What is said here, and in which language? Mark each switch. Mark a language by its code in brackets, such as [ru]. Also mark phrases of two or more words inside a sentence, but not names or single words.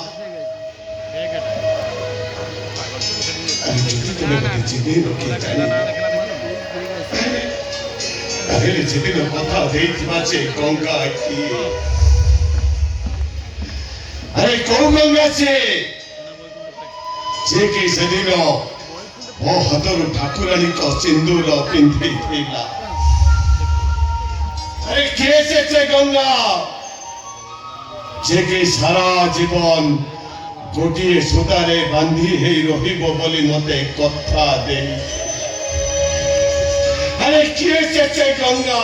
[or] ଯଦି ତମେ ମତେ ଚିହ୍ନି ରଖି ଜାଣିନ ତାହେଲେ ସେଦିନ କଥା ଦେଇଥିବା ସେ ଗଙ୍ଗା କିଏ ଆରେ କୋଉ ଗଙ୍ଗା ସେ କି ସେଦିନ ମୋ ହାତରୁ ଠାକୁରାଣୀଙ୍କ ସିନ୍ଦୁର ପିନ୍ଧିଥିଲା ଆରେ କିଏ ସେ ଗଙ୍ଗା ଯେ କି ସାରା ଜୀବନ ଗୋଟିଏ ସୂତାରେ ବାନ୍ଧି ହେଇ ରହିବ ବୋଲି ମତେ କଥା ଦେଇ ଆରେ କିଏ ସେ ଗଙ୍ଗା